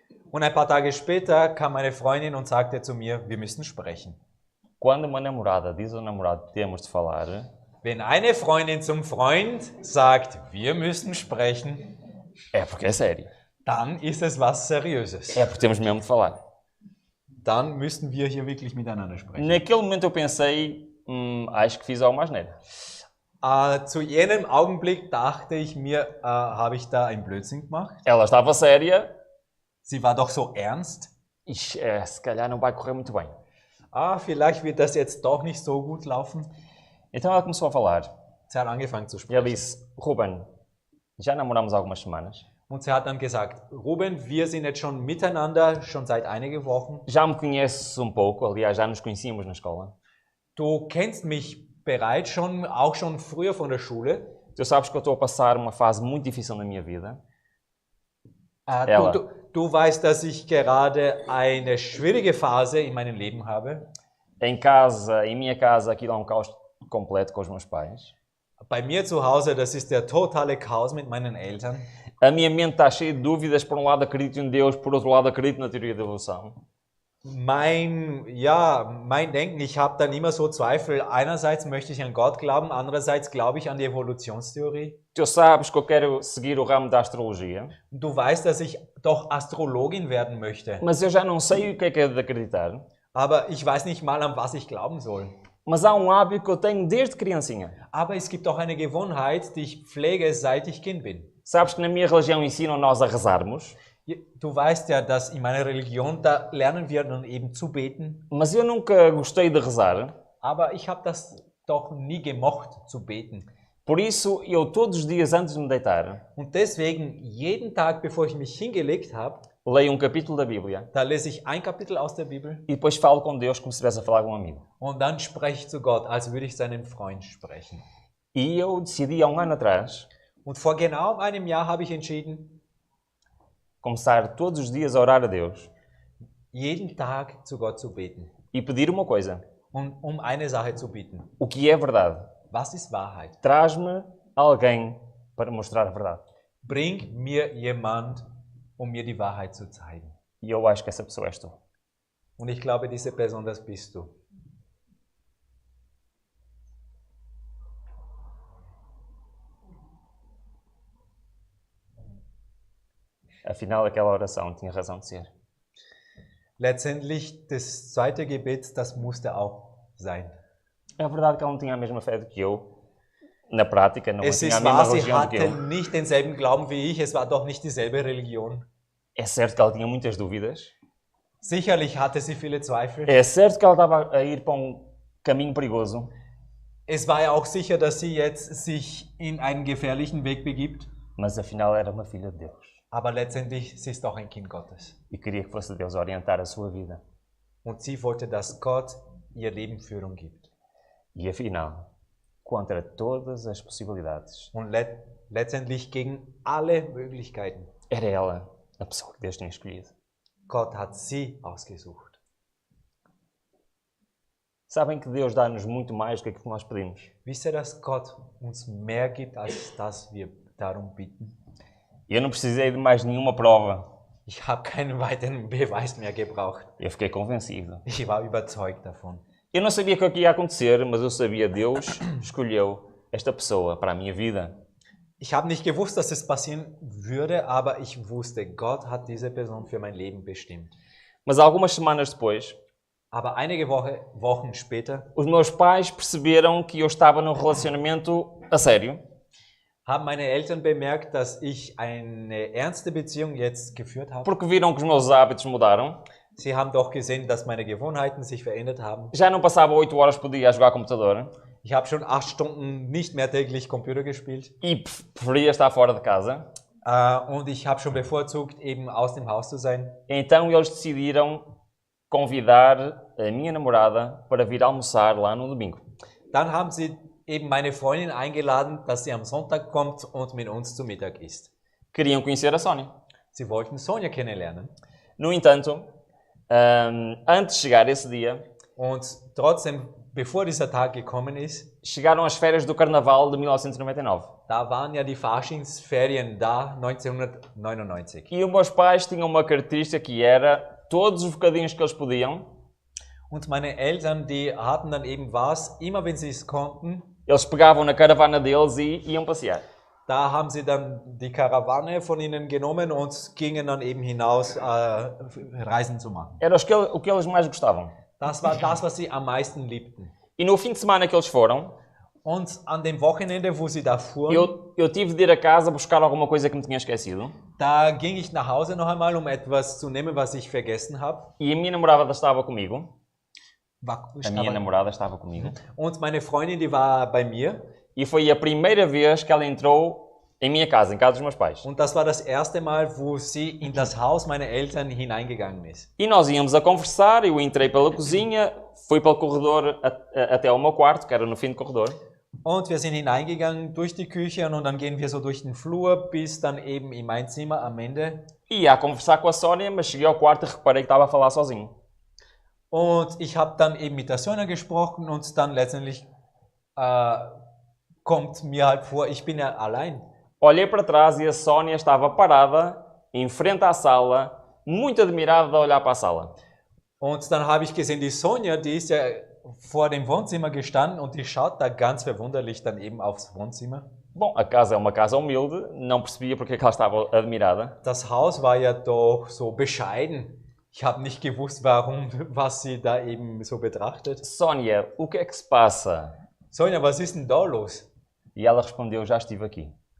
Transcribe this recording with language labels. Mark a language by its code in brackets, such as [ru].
[de] Und ein paar Tage später kam meine Freundin und sagte zu mir, wir müssen sprechen. [pt] Quando uma namorada diz ao namorado, temos de falar, [de] Wenn eine Freundin zum Freund sagt, wir müssen sprechen, [pt] é porque é sério. [de] dann ist es was Seriöses. [pt] É porque temos mesmo de falar. [de] Dann müssen wir hier wirklich miteinander sprechen. [pt] Naquele momento eu pensei, acho que fiz alguma asneira. [de] Zu jenem Augenblick dachte ich mir, habe ich da einen Blödsinn gemacht? [pt] Ela estava séria [de] Sie war doch so ernst. [pt] e se calhar não vai correr muito bem. [de] Vielleicht wird das jetzt doch nicht so gut laufen. [pt] Então ela começou a falar. [de] Sie hat angefangen zu [pt] E ela [de] sprechen. [pt] disse, Ruben, já namoramos algumas semanas. [de] Und sie hat dann gesagt, Ruben, wir sind jetzt schon miteinander, schon seit einigen Wochen. [pt] Já me conheces pouco, aliás, já nos conhecíamos na escola. [de] Du kennst mich bereits schon, auch schon früher von der Schule. [pt] Tu sabes que eu estou a passar uma fase muito difícil na minha vida. Ela. [de] Du weißt, dass ich gerade eine schwierige Phase in meinem Leben habe. [pt] Em minha casa, aquilo é um caos completo com os meus pais. [de] Bei mir zu Hause, das ist der totale Chaos mit meinen Eltern. [pt] A minha mente está cheia de dúvidas. Por um lado acredito em Deus, por outro lado acredito na teoria da evolução. [de] Mein Denken, ich habe dann immer so Zweifel. Einerseits möchte ich an Gott glauben, andererseits glaube ich an die Evolutionstheorie. [pt] Tu sabes que eu quero seguir o ramo da astrologia, [de] Du weißt, dass ich doch Astrologin werden möchte. [pt] mas eu já não sei o que é de acreditar. [de] Aber ich weiß nicht mal, an was ich glauben soll. [pt] Mas há um hábito que eu tenho desde criancinha. [de] Aber es gibt auch eine Gewohnheit, die ich pflege, seit ich Kind bin. [pt] Sabes que na minha religião ensinam nós a rezarmos, [de] Du weißt ja, dass in meiner Religion, da lernen wir dann eben zu beten. [pt] mas eu nunca gostei de rezar. [de] Aber ich habe das doch nie gemocht, zu beten. [pt] Por isso, eu todos os dias antes de me deitar, [de] Und deswegen, jeden Tag, bevor ich mich hingelegt habe, [pt] leio capítulo da Bíblia [de] da lese ich ein Kapitel aus der Bibel [pt] e depois falo com Deus como se estivesse a falar com um amigo. [de] und dann spreche ich zu Gott, als würde ich seinen Freund sprechen. [pt] E eu decidi há um ano atrás [de] Und vor genau einem Jahr habe ich entschieden, [pt] começar todos os dias a orar a Deus [de] jeden Tag zu Gott zu beten [pt] e pedir uma coisa. [de] und um eine Sache zu bitten. [pt] O que é verdade? [de] Was ist Wahrheit? [pt] Traz-me alguém para mostrar a verdade. [de] Bring mir jemand, um mir die Wahrheit zu zeigen. [pt] E eu acho que essa pessoa és tu. [de] Und ich glaube, diese Person, das bist du. [pt] Afinal, aquela oração tinha razão de ser. [de] Letztendlich, das zweite Gebet, das musste auch sein. [pt] É verdade que ela não tinha a mesma fé do que eu. Na prática, não [de] Es [pt] tinha a [de] ist [pt] mesma [de] wahr, sie [pt] religião do que [de] hatte [pt] eu. [de] nicht denselben Glauben wie ich, es war doch nicht dieselbe Religion. [pt] É certo que ela tinha muitas dúvidas. [de] Sicherlich hatte sie viele Zweifel. [pt] É certo que ela estava a ir para um caminho perigoso. [de] Es war ja auch sicher, dass sie jetzt sich in einen gefährlichen Weg begibt. [pt] Mas afinal era uma filha de Deus. [de] Aber letztendlich, sie ist doch ein Kind Gottes. [pt] E queria que fosse Deus a orientar a sua vida. [de] Und sie wollte, dass Gott ihr Leben Führung gibt. [pt] E afinal, contra todas as possibilidades, [de] Und letztendlich gegen alle Möglichkeiten. [pt] era ela a pessoa que Deus tinha escolhido. [de] Gott hat sie ausgesucht. [pt] Sabem que Deus dá-nos muito mais do que aquilo que nós pedimos. [de] Wisst ihr, dass Gott uns mehr gibt, als dass wir darum bitten? [pt] Eu não precisei de mais nenhuma prova. [de] Ich habe keinen weiteren Beweis mehr gebraucht. [pt] Eu fiquei convencido. [de] Ich war überzeugt davon. [pt] Eu não sabia o que ia acontecer, mas eu sabia que Deus escolheu esta pessoa para a minha vida. [de] Ich habe nicht gewusst, dass es passieren würde, aber ich wusste, Gott hat diese Person für mein Leben bestimmt. [pt] Mas algumas semanas depois, [de] Aber einige Wochen später [pt] os meus pais perceberam que eu estava num relacionamento a sério. [de] haben meine Eltern bemerkt, dass ich eine ernste Beziehung jetzt geführt habe. [pt] Porque viram que os meus hábitos mudaram. [de] Sie haben doch gesehen, dass meine Gewohnheiten sich verändert haben. [pt] Já não passava 8 horas por dia a jogar computador [de] Ich habe schon 8 Stunden nicht mehr täglich Computer gespielt. [pt] e preferia estar fora de casa. [de] Und ich habe schon bevorzugt, eben aus dem Haus zu sein. [pt] Então eles decidiram convidar a minha namorada para vir almoçar lá no domingo. [de] Dann haben sie eben meine Freundin eingeladen, dass sie am Sonntag kommt und mit uns zu Mittag isst. [pt] Queriam conhecer a Sónia. [de] Sie wollten Sonja kennenlernen. [pt] No entanto, antes de chegar esse dia, [de] Und trotzdem, bevor dieser Tag gekommen ist, [pt] chegaram as férias do Carnaval de 1999. [de] da waren ja die Faschingsferien da, 1999. [pt] E os meus pais tinham uma característica que era todos os bocadinhos que eles podiam, [de] Und meine Eltern, die hatten dann eben was, immer wenn sie es konnten, [pt] eles pegavam na caravana deles e iam passear. [de] da haben sie dann die Karawane von ihnen genommen und gingen dann eben hinaus, Reisen zu machen. [pt] Era o que eles mais gostavam. [de] Das war das, was sie am meisten liebten. [pt] E no fim de semana que eles foram, [de] Und an dem Wochenende, wo sie da fuhren, [pt] eu tive de ir a casa buscar alguma coisa que me tinha esquecido. [de] da ging ich nach Hause noch einmal, um etwas zu nehmen, was ich vergessen habe. [pt] E a minha namorada estava comigo. [de] War- [pt] A minha namorada estava comigo. [de] Und meine Freundin, die war bei mir. [pt] E foi a primeira vez que ela entrou em minha casa, em casa dos meus pais. [de] Und das war das erste Mal, wo sie in das Haus meiner Eltern hineingegangen ist. [pt] E nós íamos a conversar, eu entrei pela cozinha, fui pelo corredor até ao meu quarto, que era no fim do corredor. [de] Und wir sind hineingegangen durch die Küche und dann gehen wir so durch den Flur bis dann eben in mein Zimmer am Ende. [pt] E ia a conversar com a Sónia, mas cheguei ao quarto e reparei que estava a falar sozinho. [de] Und ich habe dann eben mit der Sonja gesprochen und dann letztendlich kommt mir halt vor, ich bin ja allein. [pt] Olhei para trás e a Sónia estava parada, em frente à sala, muito admirada a olhar para a sala. [de] Und dann habe ich gesehen, die Sonja, die ist ja vor dem Wohnzimmer gestanden und die schaut da ganz verwunderlich dann eben aufs Wohnzimmer. [pt] Bom, a casa é uma casa humilde, não percebia porque é que ela estava admirada. [de] Das Haus war ja doch so bescheiden. Ich habe nicht gewusst, warum, was sie da eben so betrachtet. [pt] Sónia, o que é que se passa? [de] Sonja, was ist denn da los? [pt] E ela respondeu, já estive aqui.